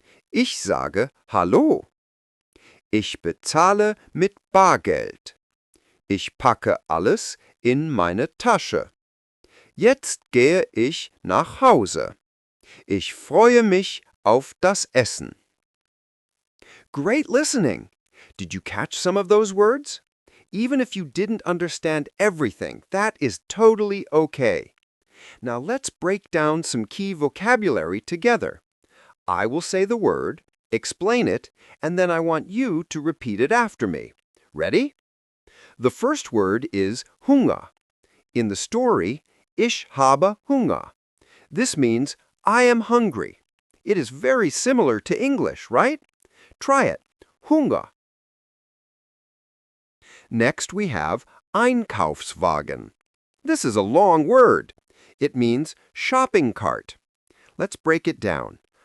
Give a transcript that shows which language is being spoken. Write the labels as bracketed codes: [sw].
[de] Ich sage Hallo. Ich bezahle mit Bargeld. Ich packe alles in meine Tasche. Jetzt gehe ich nach Hause. Ich freue mich auf das Essen. [en] Great listening! Did you catch some of those words? Even if you didn't understand everything, that is totally okay. Now let's break down some key vocabulary together. I will say the word, explain it, and then I want you to repeat it after me. Ready? The first word is Hunger. In the story, [de] Ich habe Hunger. [en] This means I am hungry. It is very similar to English, right? Try it. Hunger. Next we have Einkaufswagen. This is a long word. It means shopping cart. Let's break it down.